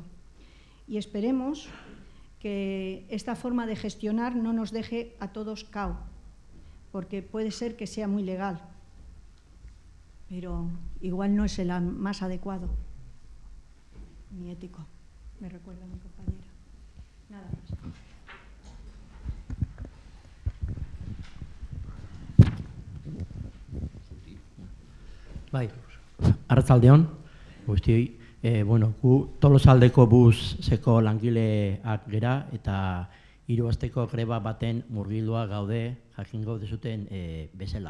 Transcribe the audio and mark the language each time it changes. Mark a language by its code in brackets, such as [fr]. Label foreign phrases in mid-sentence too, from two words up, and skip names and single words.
[es] Y esperemos que esta forma de gestionar no nos deje a todos cao, porque puede ser que sea muy legal, pero igual no es el más adecuado ni ético, me recuerda mi compañera. Nada más. [eu] Bai, arratsaldeon, guztioi, gu Tolosaldeko buseko langileak gera eta 3 asteko greba baten murgildua gaude, jakingo dezuten bezala.